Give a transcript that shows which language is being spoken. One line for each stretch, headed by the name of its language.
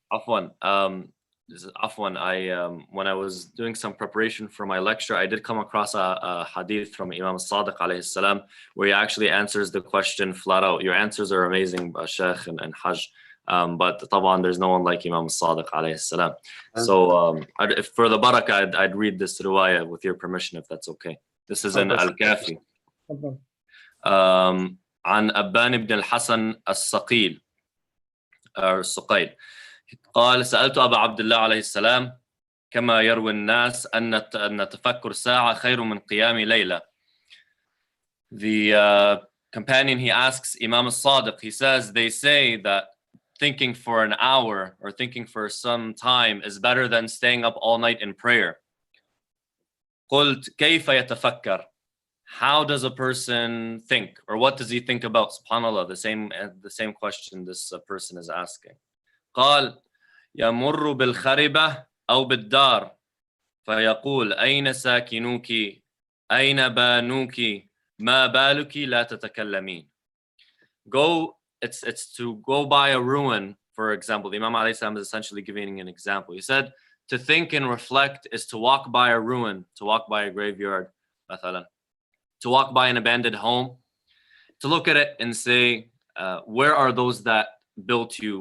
English: Afwan, when I was doing some preparation for my lecture, I did come across a hadith from Imam Sadiq alayhi salam, where he actually answers the question flat out. Your answers are amazing, Sheikh and Hajj. But طبعا there's no one like Imam Sadiq alayhi salam. So for the barakah, I'd read this riwayah with your permission, if that's okay. This is in Al-Kafi.
Arabic: عن أبان بن الحسن الصقيل الصقيل قال سألت أبا عبد الله عليه السلام كما يروي الناس أن تفكر ساعة خير من قيام ليلة.
English: The companion, he asks Imam al-Sadiq, he says, they say that thinking for an hour or thinking for some time is better than staying up all night in prayer.
Arabic: قلت كيف يتفكر?
English: How does a person think, or what does he think about? Subhanallah, the same question this person is asking.
Arabic: قال يمر بالخربة أو بالدار فيقول أين ساكنوك أين بانوك ما بالك لا تتكلمين.
English: It's to go by a ruin, for example. The Imam alayhi salam is essentially giving an example. He said to think and reflect is to walk by a ruin, to walk by a graveyard, مثلا. To walk by an abandoned home, to look at it and say, where are those that built you?